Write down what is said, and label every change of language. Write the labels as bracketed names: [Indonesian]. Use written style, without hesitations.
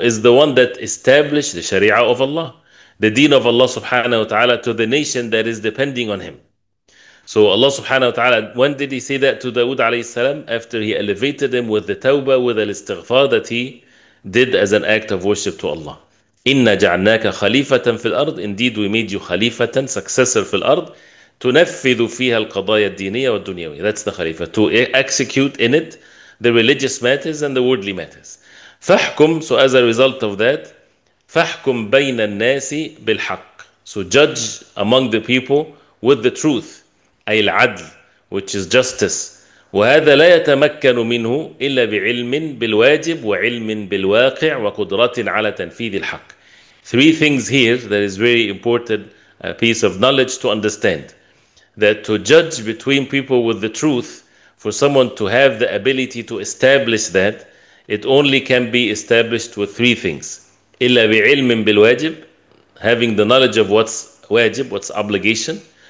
[English] Is the one that established the Sharia of Allah, the deen of Allah subhanahu wa ta'ala to the nation that is depending on him. So Allah subhanahu wa ta'ala, when did he say that to Dawood alayhi salam? After he elevated him with the tawbah, with the istighfar that he did as an act of worship to Allah. [Arabic] Inna ja'alnaka khalifatan fil ard. [English] Indeed, we made you khalifatan, successor fil ard. [Arabic] تنفذ فيها القضايا الدينية والدنيوية. [English] That's the khalifa. To execute in it the religious matters and the worldly matters. [Arabic] فَحْكُمْ. [English] So as a result of that, [Arabic] فَحْكُمْ بَيْنَ النَّاسِ بِالْحَقِّ. [English] So judge among the people with the truth. [Arabic] أي العدل, [English] which is justice. [Arabic] وهذا لا يتمكن منه إلا بعلم بالواجب وعلم بالواقع وقدرة على تنفيذ الحق. [English] Three things here that is very important, a piece of knowledge to understand. That to judge between people with the truth, for someone to have the ability to establish that, it only can be established with three things. [Arabic] إلا بعلم بالواجب, [English] having the knowledge of what's wajib, what's obligation.